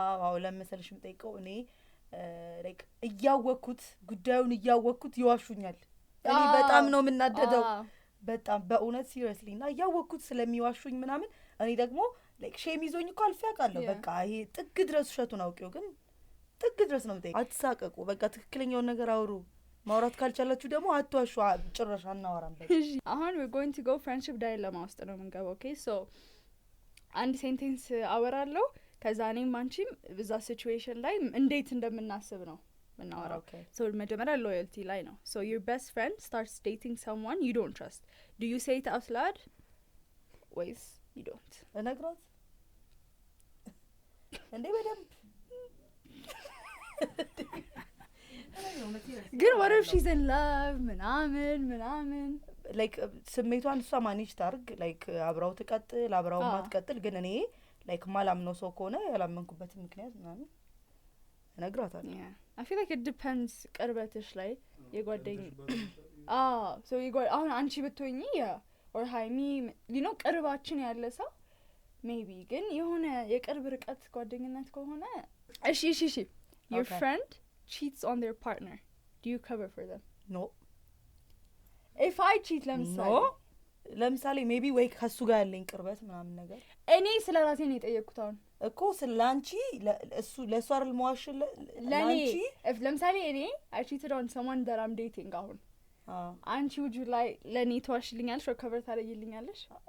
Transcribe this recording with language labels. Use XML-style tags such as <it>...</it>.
<am>አዎ ለምሳሌሽ ምጠይቀው እኔ like እያወኩት ጉዳዩን እያወኩት ይዋሹኛል እኔ በጣም ነው ምናደደው በጣም በእውነት ሲሪየስሊ እና እያወኩት ስለሚዋሹኝ ምናምን እኔ ደግሞ like ሼም ይዞኝ እኮ አልፈያቃለሁ በቃ ይሄ ጥግ ድረስ ውሸቱን አውቄው ግን ጥግ ድረስ ነው ምጠይቅ አትሳቀቁ በቃ ትክክለኛውን ነገር አውሩ ማውራት ካልቻላችሁ ደግሞ አትዋሹ ጭራሽ አናወራም በቃ</am> <en>አሁን we're going to go friendship dilemma</en> <am>ውስጥ ነው የምንገባው</am> <en>okay so</en> <am>አንድ ሴንቴንስ አወራለሁ ከዛ እኔም አንቺም በዛ ሲቹዌሽን ላይ እንዴት እንደምናስብ ነው ምናወራው</am> <en>so መጀመሪያ loyalty</en> <am>ላይ ነው</am> <en>so your best friend starts dating someone you don't trust do you say it out loud ወይስ you don't</en> <am>እነግራት እንዴ በደንብ</am> <en>ግን what if she's in love ምናምን</en> <am>like ስሜቷን እሷ ማኔጅ ታርግ like አብራው ትቀጥል አብራው ማትቀጥል ግን እኔ like ማላምነው ሰው ከሆነ ያላመንኩበት ምክንያት ምናምን እነግራታለሁ</am> <en>yeah I feel like it depends</en> <am>ቅርበትሽ ላይ የጓደኝ</am> <en>so</en> <am>አሁን አንቺ ብትሆኚ</am> <en>or ሃይሚ you know</en> <am>ቅርባችን ያለ ሰው</am> <en>maybe</en> <am>ግን የሆነ የቅርብ ርቀት ጓደኝነት ከሆነ እሺ</am> <en>your friend cheats on their partner do you cover for them no if I cheat</en> <am>ለምሳሌ maybe ወይ ከሱ ጋር ያለኝ ቅርበት ምናምን ነገር እኔ ስለራሴ ነው የጠየቅኩት አሁን እኮ ስላንቺ እሱ ለሷ አይደል መዋሽ</am> <en>ለኔ if</en> <am>ለምሳሌ እኔ</am> <en>I cheated on someone that I'm dating</en> <am>አሁን አንቺ</am> <en>would you like</en> <am>ለኔ ተዋሽልኛለሽ</am> <en>or cover</en> <am>ታደርጊልኛለሽ</am>